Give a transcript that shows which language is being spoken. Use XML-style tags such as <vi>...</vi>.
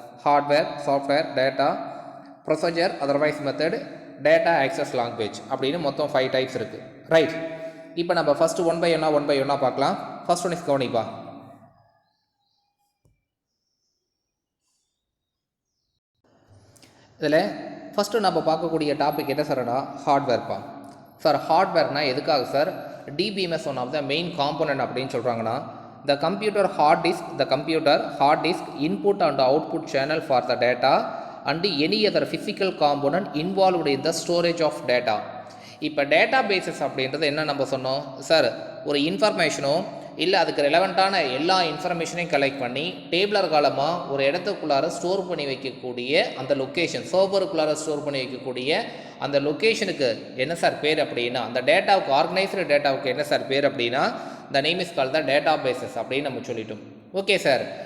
<ta>Hardware, software, data, procedure otherwise method, data access language அப்படின்னு மொத்தம் 5 types இருக்குது. Right. இப்போ நம்ம ஃபஸ்ட்டு ஒன் பை ஒன்னாக பார்க்கலாம். First one is கவனிப்பா. இதில் ஃபஸ்ட்டு நம்ம பார்க்கக்கூடிய டாபிக் என்ன சார்னா ஹார்ட்வேர்ப்பா. சார் ஹார்ட்வேர்னால் எதுக்காக sir DBMS one of the main component அப்படின்னு சொல்கிறாங்கன்னா</ta> <en>the computer hard disk input and output channel for the data and any other physical component involved in the storage of data.</en> <ta>இப்போ data bases அப்படின்றது என்ன நம்ம சொன்னோம் sir? ஒரு இன்ஃபர்மேஷனோ இல்லை அதுக்கு ரெலவெண்ட்டான எல்லா இன்ஃபர்மேஷனையும் கலெக்ட் பண்ணி டேபிளர் காலமாக ஒரு இடத்துக்குள்ளார ஸ்டோர் பண்ணி வைக்கக்கூடிய அந்த லொக்கேஷன், சர்வருக்குள்ளார ஸ்டோர் பண்ணி வைக்கக்கூடிய அந்த லொக்கேஷனுக்கு என்ன சார் பேர் அப்படின்னா, அந்த டேட்டாவுக்கு ஆர்கனைஸ்டு டேட்டாவுக்கு என்ன சார் பேர் அப்படின்னா the name is call the data bases அப்படின்னு நம்ம சொல்லிட்டோம். Okay sir.</ta>